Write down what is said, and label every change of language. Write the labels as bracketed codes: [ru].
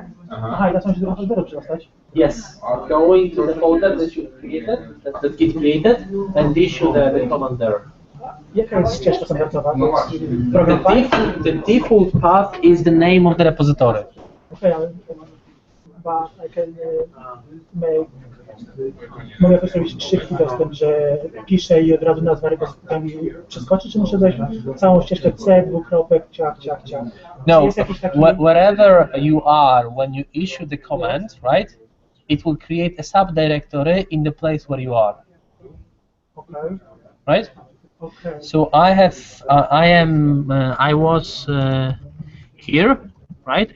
[pl] Aha, i na co się do repository przydostać? [en] Yes, go into the folder that you created, that Git created, and issue the command there. [pl] Jaka jest ścieżka standardowa? No właśnie. [en] The default path is the name of the repository. Okay, but I can make... [pl] Mogę też robić szybki dostęp, że piszę i od razu nazwa repozytorium przeskoczy, czy muszę dać całą ścieżkę C, dwukropek, ciach. [en] No, wherever you are when you issue the command, right, it will create a subdirectory in the place where you are. Okay. Right? Okay. So I was here, right?